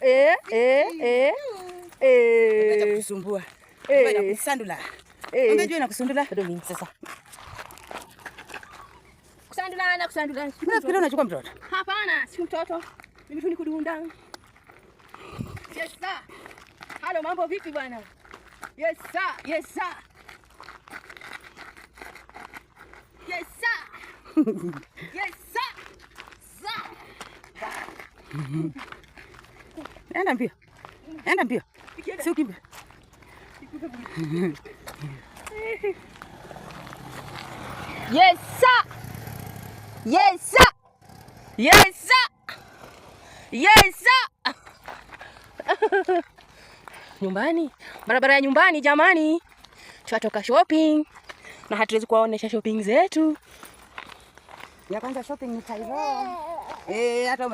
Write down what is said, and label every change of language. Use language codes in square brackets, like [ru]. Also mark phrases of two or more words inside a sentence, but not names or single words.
[sw] Acha kusumbua. Mbona kusandula? Mwambie jua na kusundula. Ndio mimi sasa. Kusandula. Unafikiri unachukua mtoto? Hapana, si mtoto. Mimi tu nikudunda. [en] Yes sir. [sw] Halo, mambo vipi bwana? [en] Yes sir. Yes sir. Yes sir. Yes sir. Sir. [sw] Enda mbio. Enda mbio. Si ukimbe. [en] Yes sir. Yes sir. Yes sir. Yes sir. [sw] Nyumbani, barabara ya nyumbani jamani. Tunatoka shopping na hatuwezi kuwaonesha shopping zetu. Ya kwanza shopping ni Cairo. Hata